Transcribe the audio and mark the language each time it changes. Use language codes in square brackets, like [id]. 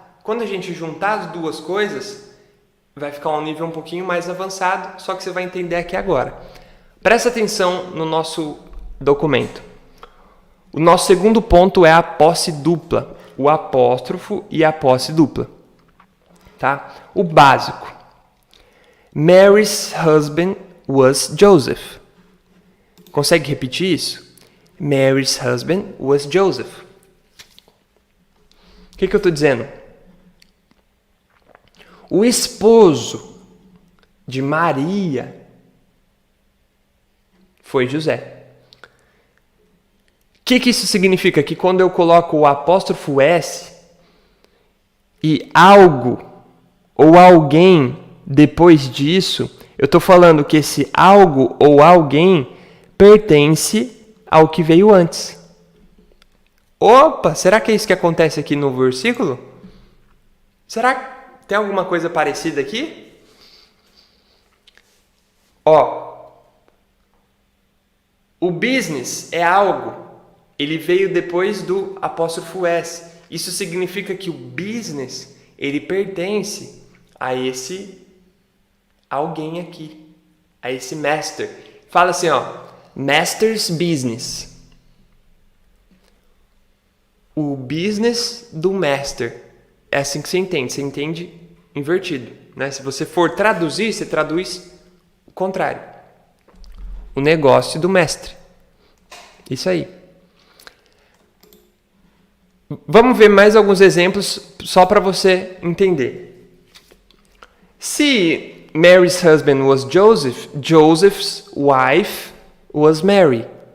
[pt] Quando a gente juntar as duas coisas, vai ficar um nível um pouquinho mais avançado, só que você vai entender aqui agora. Presta atenção no nosso documento. O nosso segundo ponto é a posse dupla, o apóstrofo e a posse dupla. Tá? O básico. [en] Mary's husband was Joseph. [pt] Consegue repetir isso? [en] Mary's husband was Joseph. [pt] O que eu estou dizendo? O esposo de Maria foi José. O que isso significa? Que quando eu coloco o apóstrofo S, e algo ou alguém depois disso, eu estou falando que esse algo ou alguém pertence ao que veio antes. Opa, será que é isso que acontece aqui no versículo? Será que tem alguma coisa parecida aqui? Ó, o business é algo, ele veio depois do apóstrofo S. Isso significa que o business, ele pertence a esse alguém aqui, a esse master. Fala assim, ó, [en] master's business. [pt] O business do master. É assim que você entende invertido, né? Se você for traduzir, você traduz o contrário. O negócio do mestre. Isso aí. Vamos ver mais alguns exemplos só para você entender. [en] Se Mary's husband was Joseph, Joseph's wife was Mary.